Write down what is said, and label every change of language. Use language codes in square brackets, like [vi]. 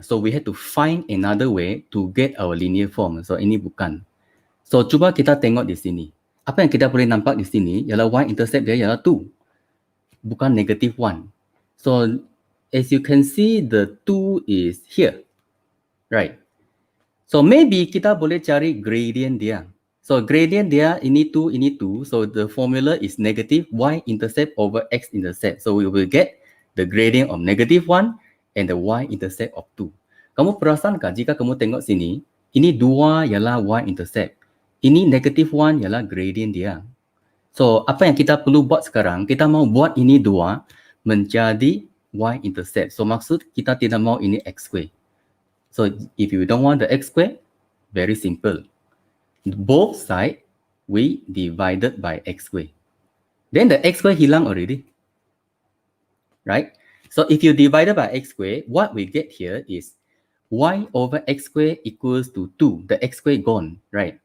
[en] So, we had to find another way to get our linear form. [ms] So, ini bukan. So, cuba kita tengok di sini. Apa yang kita boleh nampak di sini ialah Y-intercept dia ialah 2. Bukan negative 1. [en] So, as you can see, the 2 is here. Right? [ms] So, maybe kita boleh cari gradient dia. So, gradient dia, ini 2, ini 2. [en] So, the formula is negative Y-intercept over X-intercept. So, we will get the gradient of negative 1 and the Y-intercept of 2. [ms] Kamu perasankah jika kamu tengok sini, ini 2 ialah Y-intercept. Ini negative 1 ialah gradient dia. So, apa yang kita perlu buat sekarang, kita mau buat ini 2 menjadi Y-intercept. So, maksud kita tidak mau ini X square. [en] So, if you don't want the X square, very simple. Both sides, we divided by X square. Then the X square hilang already. Right? So, if you divided by X square, what we get here is Y over X square equals to 2. The X square gone, right?